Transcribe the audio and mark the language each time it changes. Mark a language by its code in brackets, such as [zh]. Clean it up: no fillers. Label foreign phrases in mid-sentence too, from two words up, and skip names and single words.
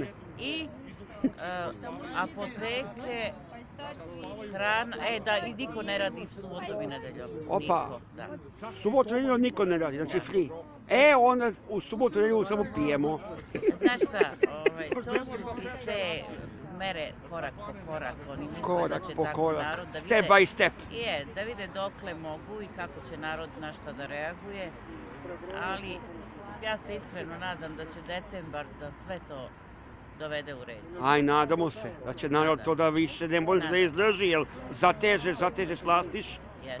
[sr] I apoteke, hrana, i niko ne radi subotom i nedeljom. Opa. Niko, da. Subotu i nedjelju niko ne radi, znači free. Onda u subotu i nedjelju samo pijemo. Znaš šta, to su te mere korak po korak, oni misle Korak da će po tako korak, narod da [en] step [sr] vide, [en] by step. [sr] da vide dokle mogu i kako će narod na šta da reaguje, ali ja se iskreno nadam da će decembar da sve to dovede u red. Aj, nadamo se da će narod to da više ne može da izdrži, jer zateže slastiš, pa